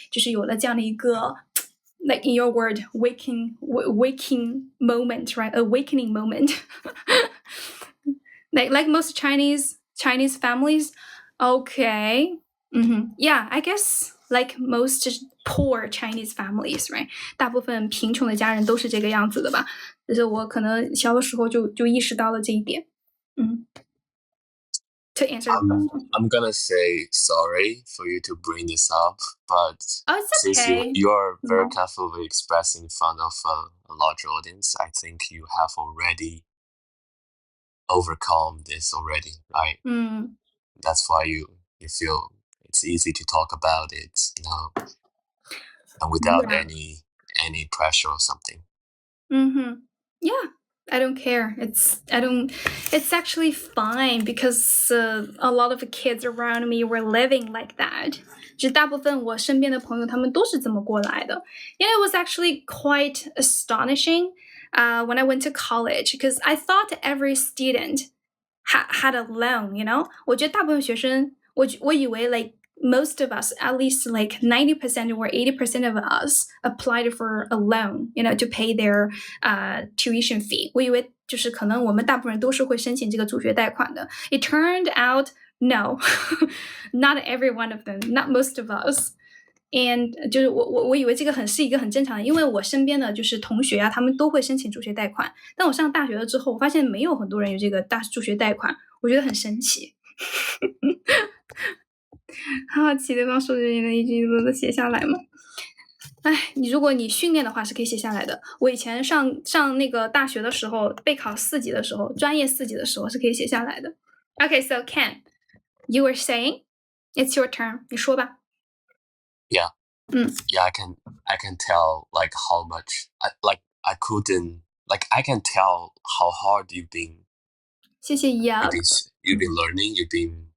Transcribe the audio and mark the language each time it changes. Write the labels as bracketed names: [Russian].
[Chinese] 就是有了这样的一个 [English] like in your word, waking moment, right? Awakening moment. like most Chinese families. Okay. Yeah, I guess like most poor Chinese families, right? [Chinese] 大部分贫穷的家人都是这个样子的吧。就是我可能小的时候就意识到了这一点。 [English] To answer the question. I'm gonna say sorry for you to bring this up, but it's okay. Since you are very carefully expressing in front of a large audience, I think you have already overcome this already, right? That's why you feel it's easy to talk about it, you know, and without any pressure or something. Yeah, I don't care. It's actually fine because a lot of the kids around me were living like that. [Chinese] 就大部分我身边的朋友他们都是这么过来的。 [English] You know, it was actually quite astonishing when I went to college because I thought every student had a loan, you know? [Chinese] 我觉得大部分学生我以为 [English] like most of us, at least like 90% or 80% of us applied for a loan, you know, to pay their tuition fee. [Chinese] 我以为就是可能我们大部分人都是会申请这个助学贷款的。 [English] It turned out, no, not every one of them, not most of us. [Chinese] And 就是我以为这个是一个很正常的，因为我身边的就是同学啊，他们都会申请助学贷款。但我上大学了之后，我发现没有很多人有这个助学贷款，我觉得很神奇。好奇对方说的一句都写下来吗如果你训练的话是可以写下来的。我以前上那个大学的时候，备考4级的时候，专业4级的时候是可以写下来的。 [English] Okay, so Ken, you were saying, it's your turn. [Chinese] 你说吧。 [English] Yeah. Yeah, I can tell like how much I couldn't like I can tell how hard you've been [Chinese] 谢谢 Yug， [English] you've been learning, you've been